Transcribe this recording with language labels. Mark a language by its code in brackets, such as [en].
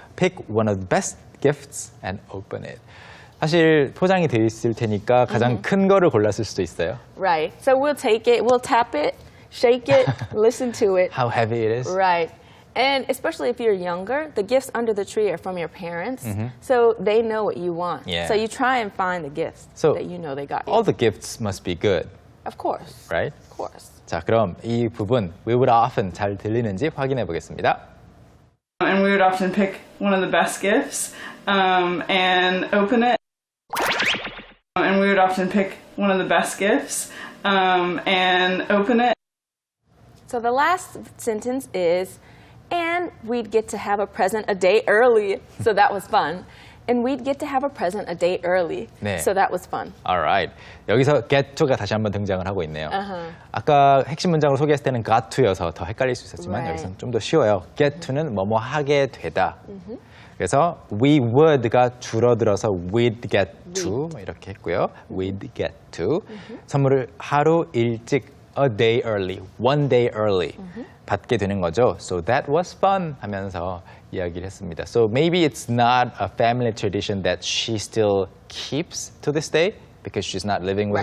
[en] Pick one of the best gifts and open it. [ko] 사실 포장이 돼 있을 테니까 가장 큰 거를 골랐을 수도 있어요. [en] Right. So we'll take it, we'll tap it, shake it, listen to it. How heavy it is. Right. And especially if you're younger, the gifts under the tree are from your parents, so they know what you want. Yeah. So you try and find the gifts So that you know they got you. all the gifts must be good, Of course. right? Of course. [ko] 자, 그럼 이 부분 [en] we would often [ko] 잘 들리는지 확인해 보겠습니다. [en] And we would often pick one of the best gifts and open it. And we would often pick one of the best gifts and open it. So the last sentence is, and we'd get to have a present a day early. So that was fun. And we'd get to have a present a day early. 네. So that was fun. Alright. [ko] 여기서 get to가 다시 한번 등장을 하고 있네요. 아까 핵심 문장으로 소개했을 때는 got to여서 더 헷갈릴 수 있었지만 Right. 여기서는 좀 더 쉬워요. get to는 뭐뭐 하게 되다. 그래서 we would가 줄어들어서 we'd get to 이렇게 했고요. we'd get to. 선물을 하루 일찍 [en] a day early, one day early [ko] 받게 되는 거죠. [en] So that was fun [ko] 하면서 이야기를 했습니다. [en] So maybe it's not a family tradition that she still keeps to this day because she's not living with